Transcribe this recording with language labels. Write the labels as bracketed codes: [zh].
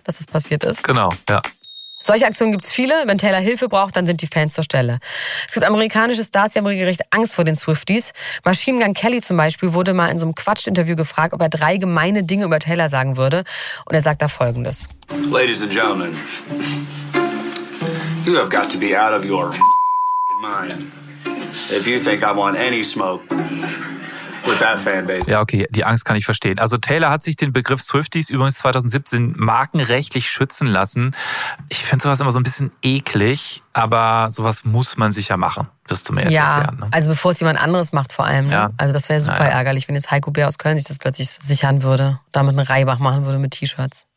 [de] Dass das passiert ist. Genau, ja. Solche Aktionen gibt's viele. Wenn Taylor Hilfe braucht, dann sind die Fans zur Stelle. Es gibt amerikanische Stars, die haben regelrecht Angst vor den Swifties. Machine Gun Kelly zum Beispiel wurde mal in so einem Quatsch-Interview gefragt, ob er drei gemeine Dinge über Taylor sagen würde. Und er sagt da Folgendes. [en] Ladies and gentlemen, you have got to be out of your mind, if you think I want any smoke. [de] Ja, okay, die Angst kann ich verstehen. Also Taylor hat sich den Begriff Swifties übrigens 2017 markenrechtlich schützen lassen. Ich finde sowas immer so ein bisschen eklig, aber sowas muss man sicher machen, wirst du mir jetzt erklären. Ja, also bevor es jemand anderes macht vor allem. Ja. Ne? Also das wäre super ärgerlich, wenn jetzt Heiko Bär aus Köln sich das plötzlich sichern würde, damit einen Reibach machen würde mit T-Shirts.